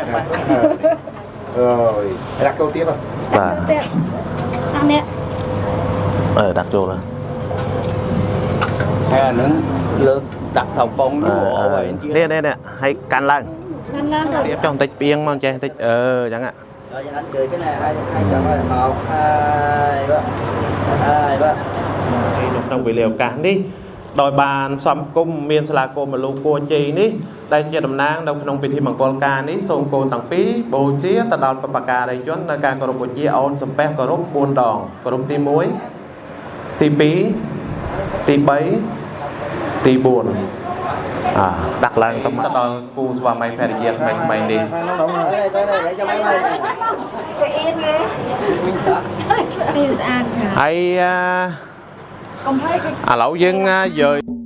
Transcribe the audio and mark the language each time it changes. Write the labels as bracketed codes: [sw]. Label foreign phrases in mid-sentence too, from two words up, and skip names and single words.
[km] អើយដាក់ចូលទៀតបាទ អានេះ ដាក់ចូល ហើយអាហ្នឹងលើកដាក់ថៅកងនេះ នេះឲ្យកាន់ឡើងទៀតចុះបន្តិចពីងមកចេះបន្តិចអញ្ចឹង ដល់យ៉ាងណាជើ [vi] cái này hai chồng ơi [km] មកហើយបាទ ក្នុងវេលាឱកាសនេះដោយបានផ្សំគុំមានសាលាគមលោកពួរជ័យនេះដែល ជាតំណាងនៅក្នុងពិធីមង្គលការនេះសូមកូនទាំងពីរបូជាទៅដល់បបការីជននៅការគោរពបូជាអូនសំពះគោរព4ដងគោរពទី1ទី2ទី3ទី4ដាក់ឡើងទៅដល់គូស្វាមីភរិយាថ្មីនេះហើយឥឡូវយើងយក